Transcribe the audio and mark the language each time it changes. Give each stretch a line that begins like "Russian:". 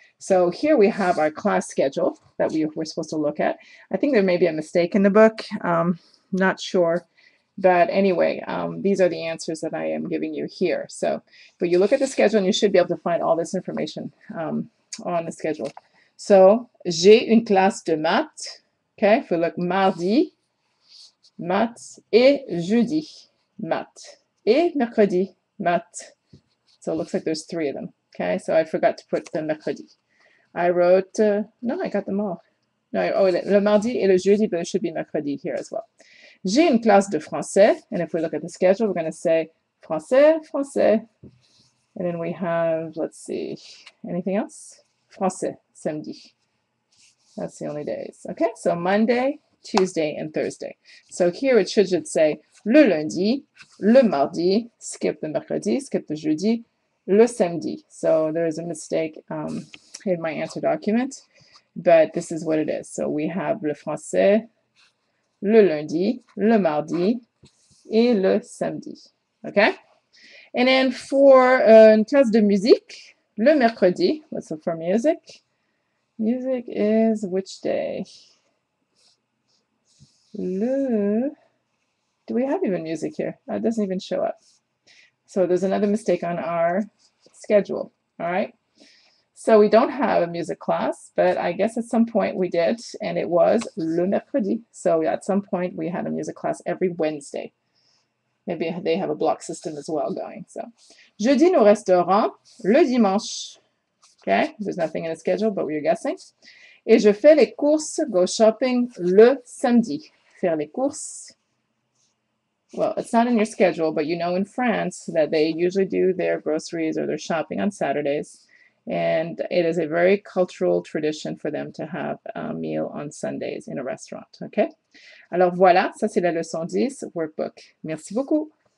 English: So here we have our class schedule that we're supposed to look at. I think there may be a mistake in the book. Not sure. But anyway, these are the answers that I am giving you here. So, but you look at the schedule and you should be able to find all this information on the schedule.
French: So, j'ai une classe de maths.
English: Okay, if we look
French: mardi, maths, et jeudi, maths. Et mercredi, maths.
English: So it looks like there's 3 of them. Okay, so I forgot to put the mercredi. I wrote, no, I got them all. No,
French: le mardi et le jeudi,
English: but it should be mercredi here as well.
French: J'ai une classe de français,
English: and if we look at the schedule, we're going to say français, français. And then we have, let's see, anything else? Français, samedi. That's the only days. Okay, so Monday, Tuesday, and Thursday. So here it should say
French: le lundi, le mardi,
English: skip the mercredi, skip the jeudi,
French: le samedi.
English: So there's a mistake in my answer document, but this is what it is. So we have
French: le français, le lundi, le mardi, et le samedi. Okay?
English: And then for
French: une classe de musique, le mercredi,
English: let's look for music. Music is which day? Do we have even music here? It doesn't even show up. So there's another mistake on our schedule, all right? So we don't have a music class, but I guess at some point we did, and it was
French: le mercredi.
English: So at some point we had a music class every Wednesday. Maybe they have a block system as well going.
French: So, je dîne au restaurant le dimanche.
English: Okay, there's nothing in the schedule, but we're guessing.
French: Et je fais les courses,
English: go shopping
French: le samedi. Faire les courses.
English: Well, it's not in your schedule, but you know in France that they usually do their groceries or their shopping on Saturdays. And it is a very cultural tradition for them to have a meal on Sundays in a restaurant. Okay?
French: Alors voilà, ça c'est la leçon 10, workbook. Merci beaucoup.